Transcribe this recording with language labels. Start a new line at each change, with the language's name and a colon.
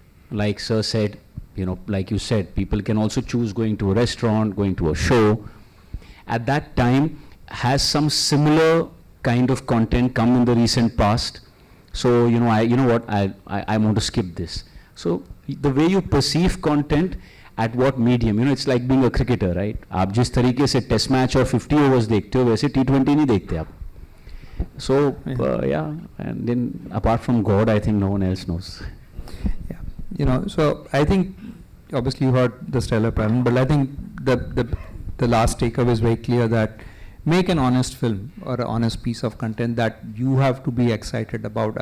English: Like sir said, like you said, people can also choose going to a restaurant, going to a show. At that time, has some similar kind of content come in the recent past? So, I want to skip this. So, the way you perceive content at what medium, it's like being a cricketer, right?
Hindi: आप जिस तरीके से test match और 50 overs देखते हो, वैसे T20 नहीं देखते आप.
English: So, and then apart from God, I think no one else knows. Yeah, so I think, obviously you heard the stellar panel, but I think the last takeaway is very clear that make an honest film or an honest piece of content that you have to be excited about.